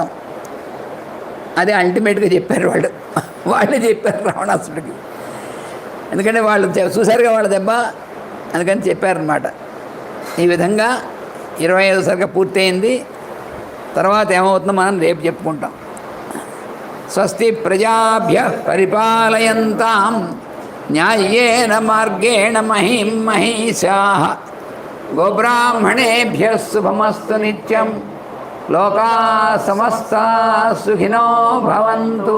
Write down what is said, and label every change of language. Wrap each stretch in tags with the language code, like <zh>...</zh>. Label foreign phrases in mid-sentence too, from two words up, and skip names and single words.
<te>అదే అల్టిమేట్గా చెప్పారు వాళ్ళు. వాళ్ళే చెప్పారు రావణాసుడికి. ఎందుకంటే వాళ్ళు చూసారుగా వాళ్ళ దెబ్బ, అందుకని చెప్పారనమాట. ఈ విధంగా 25వ సర్గ పూర్తయింది. తర్వాత ఏమవుతుందో మనం రేపు చెప్పుకుంటాం.</te> <sa>స్వస్తి ప్రజాభ్య పరిపాలయంతాం న్యాయేన మార్గేణ మహిం మహిషాః గోబ్రాహ్మణేభ్యः శుభమస్తు నిత్యం. లోకా సమస్తా సుఖినో భవంతు.</sa>